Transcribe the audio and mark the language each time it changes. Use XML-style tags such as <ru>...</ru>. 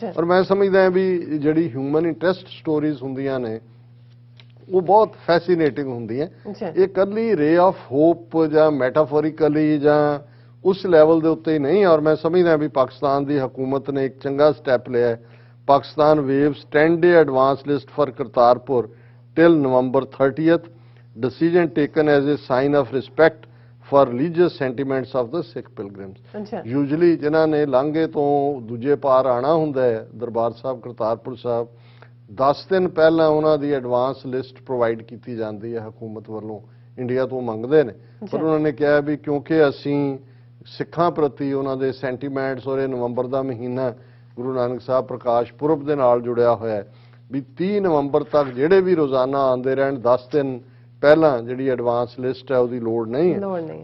<pa>ਔਰ ਮੈਂ ਸਮਝਦਾ ਵੀ ਜਿਹੜੀ ਹਿਊਮਨ ਇੰਟਰਸਟ ਸਟੋਰੀਜ਼ ਹੁੰਦੀਆਂ ਨੇ ਉਹ ਬਹੁਤ ਫੈਸੀਨੇਟਿੰਗ ਹੁੰਦੀਆਂ। ਇਹ ਇਕੱਲੀ</pa> <en>ray of hope</en> <pa>ਜਾਂ ਮੈਟਾਫੋਰਿਕਲੀ ਜਾਂ ਉਸ ਲੈਵਲ ਦੇ ਉੱਤੇ ਹੀ ਨਹੀਂ। ਔਰ ਮੈਂ ਸਮਝਦਾ ਵੀ ਪਾਕਿਸਤਾਨ ਦੀ ਹਕੂਮਤ ਨੇ ਇੱਕ ਚੰਗਾ ਸਟੈਪ ਲਿਆ ਹੈ।</pa> <en>Pakistan waives 10-day advance list for Kartarpur till November 30th, decision taken as a sign of respect for religious sentiments of the Sikh pilgrims।</en> <pa>Usually ਜਿਨ੍ਹਾਂ ਨੇ ਲਾਂਘੇ ਤੋਂ ਦੂਜੇ ਪਾਰ ਆਣਾ ਹੁੰਦਾ ਹੈ ਦਰਬਾਰ ਸਾਹਿਬ ਕਰਤਾਰਪੁਰ ਸਾਹਿਬ, 10 ਦਿਨ ਪਹਿਲਾਂ ਉਹਨਾਂ ਦੀ ਐਡਵਾਂਸ ਲਿਸਟ ਪ੍ਰੋਵਾਈਡ ਕੀਤੀ ਜਾਂਦੀ ਹੈ ਹਕੂਮਤ ਵੱਲੋਂ, ਇੰਡੀਆ ਤੋਂ ਮੰਗਦੇ ਨੇ। ਪਰ ਉਹਨਾਂ ਨੇ ਕਿਹਾ ਵੀ ਕਿਉਂਕਿ ਅਸੀਂ ਸਿੱਖਾਂ ਪ੍ਰਤੀ ਉਹਨਾਂ ਦੇ ਸੈਂਟੀਮੈਂਟਸ, ਔਰ ਇਹ ਨਵੰਬਰ ਦਾ ਮਹੀਨਾ ਗੁਰੂ ਨਾਨਕ ਸਾਹਿਬ ਪ੍ਰਕਾਸ਼ ਪੁਰਬ ਦੇ ਨਾਲ ਜੁੜਿਆ ਹੋਇਆ ਹੈ, ਵੀ 30 ਨਵੰਬਰ ਤੱਕ ਜਿਹੜੇ ਵੀ ਰੋਜ਼ਾਨਾ ਆਉਂਦੇ ਰਹਿਣ, 10 ਦਿਨ ਪਹਿਲਾਂ ਜਿਹੜੀ ਐਡਵਾਂਸ ਲਿਸਟ ਹੈ ਉਹਦੀ ਲੋੜ ਨਹੀਂ ਹੈ।</pa>